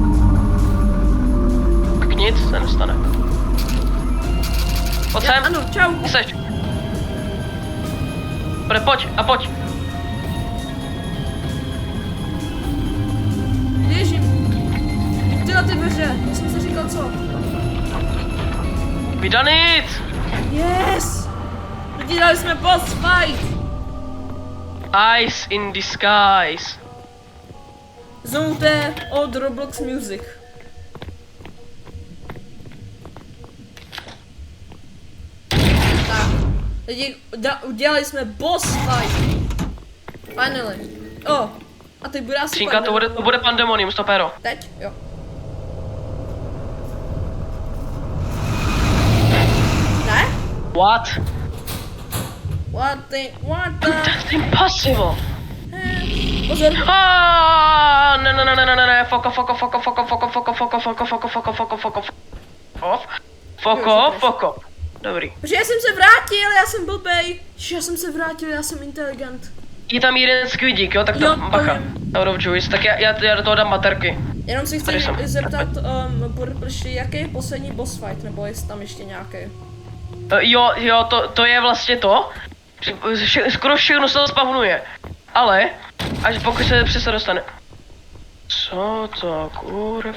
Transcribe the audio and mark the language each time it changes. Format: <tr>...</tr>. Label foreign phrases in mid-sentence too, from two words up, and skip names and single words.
<cs>Tak nic se nestane. Pojď sem. Ano, čau. Kde seš? Bude, pojď a pojď. Běžím. Tyhle ty dveře, já jsem si říkal co.</cs> <en>We done it! Yes!</en> <cs>Udělali jsme</cs> <en>boss fight! Eyes in disguise.</en> <cs>Znovu to je od Roblox Music. Tak, lidi, udělali jsme</cs> <en>boss fight.</en> <cs>Finally. Oh, a teď bude asi Skřínka, to bude pandemonium, stopero. Teď? Jo. Ne?</cs> <en>What? What the? That's impossible.</en> <cs>Pozor. Ne,</cs> <en>fuck off.</en> <cs>Dobrý. Protože já jsem se vrátil, já jsem blbej. Že já jsem se vrátil, já jsem inteligent. Je tam jeden squidík, jo, tak to Jo, bacha. vím.</cs> <en>Out of juice,</en> <cs>tak já do toho dám baterky. Jenom si Tady chci jsem. zeptat, jaký je poslední</cs> <en>boss fight,</en> <cs>nebo jestli tam ještě nějaký. Jo, to je vlastně to. Skoro všechno se spavnuje. Ale, až pokud se přesně dostane. Co to, kurva?</cs>